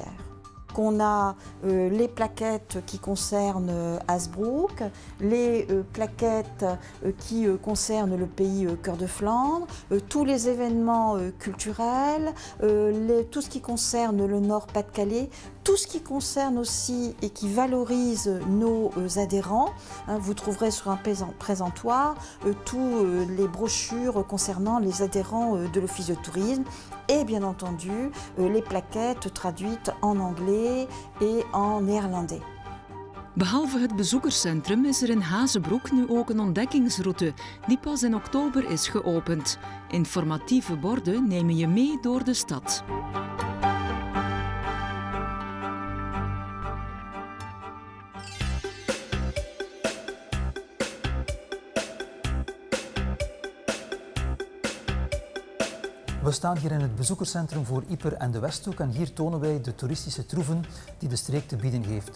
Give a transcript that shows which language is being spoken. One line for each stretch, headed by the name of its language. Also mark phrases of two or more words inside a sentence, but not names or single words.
French: On a les plaquettes qui concernent Hazebrouck, les plaquettes qui concernent le pays Cœur de Flandre, tous les événements culturels, tout ce qui concerne le Nord-Pas-de-Calais, tout ce qui concerne aussi et qui valorise nos adhérents. Vous trouverez sur un présentoir tous les brochures concernant les adhérents de l'Office de tourisme et bien entendu les plaquettes traduites en anglais et en néerlandais.
Dutch: Behalve het bezoekerscentrum is er in Hazebrouck nu ook een ontdekkingsroute die pas in oktober is geopend. Informatieve borden nemen je mee door de stad. We staan hier in het bezoekerscentrum voor Yper en de Westhoek en hier tonen wij de toeristische troeven die de streek te bieden heeft.